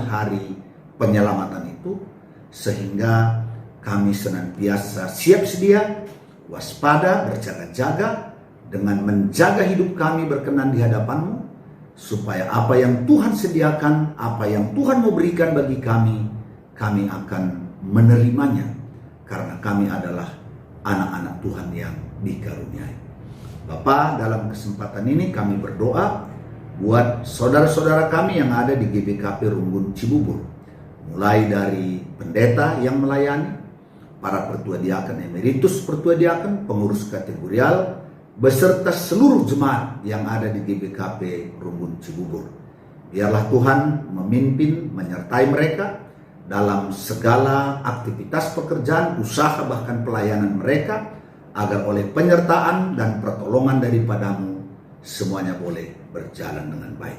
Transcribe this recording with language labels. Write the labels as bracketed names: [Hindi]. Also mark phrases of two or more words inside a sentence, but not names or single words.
[Indonesian] hari penyelamatan itu, sehingga kami senantiasa siap sedia, waspada, berjaga-jaga, dengan menjaga hidup kami berkenan di hadapan-Mu, supaya apa yang Tuhan sediakan, apa yang Tuhan mau berikan bagi kami akan menerimanya, karena kami adalah anak-anak Tuhan yang dikaruniai. Bapa, dalam kesempatan ini kami berdoa buat saudara-saudara kami yang ada di GBKP Rumbun Cibubur, mulai dari pendeta yang melayani, para pertua diaken emeritus pertua diaken, pengurus kategorial, beserta seluruh jemaat yang ada di GBKP Rumbun Cibubur. Biarlah Tuhan memimpin, menyertai mereka dalam segala aktivitas pekerjaan, usaha, bahkan pelayanan mereka, agar oleh penyertaan dan pertolongan daripada-Mu semuanya boleh berjalan dengan baik.